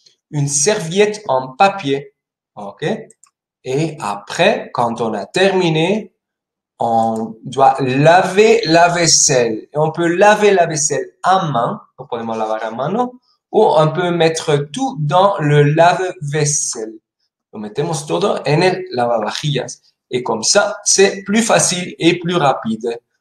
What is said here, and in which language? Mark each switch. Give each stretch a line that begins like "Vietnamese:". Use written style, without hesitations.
French: Une serviette en papier, ok? Et après, quand on a terminé, on doit laver la vaisselle. Et on peut laver la vaisselle à main,
Spanish: lo podemos lavar a mano,
French: ou on peut mettre tout dans le lave-vaisselle.
Spanish: Lo metemos todo en el lavavajillas.
French: Et comme ça, c'est plus facile et plus rapide.